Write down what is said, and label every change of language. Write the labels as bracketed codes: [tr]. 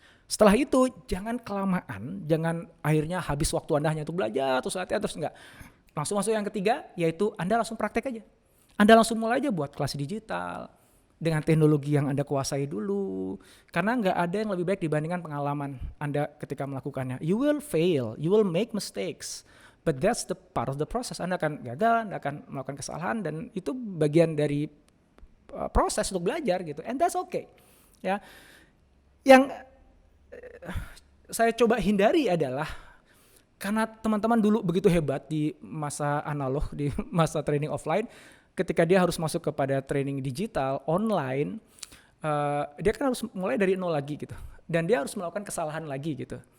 [id] Setelah itu jangan kelamaan, jangan akhirnya habis waktu Anda hanya untuk belajar terus latihan terus enggak. Langsung masuk yang ketiga, yaitu Anda langsung praktek aja. Anda langsung mulai aja buat kelas digital dengan teknologi yang Anda kuasai dulu. Karena enggak ada yang lebih baik dibandingkan pengalaman Anda ketika melakukannya. [en] You will fail, you will make mistakes. But that's the part of the process. [id] Anda akan gagal, Anda akan melakukan kesalahan, dan itu bagian dari proses untuk belajar gitu. [en] And that's okay. [id] Ya. Yang saya coba hindari adalah karena teman-teman dulu begitu hebat di masa analog, di masa training offline, ketika dia harus masuk kepada training digital online, dia kan harus mulai dari nol lagi gitu. Dan dia harus melakukan kesalahan lagi gitu.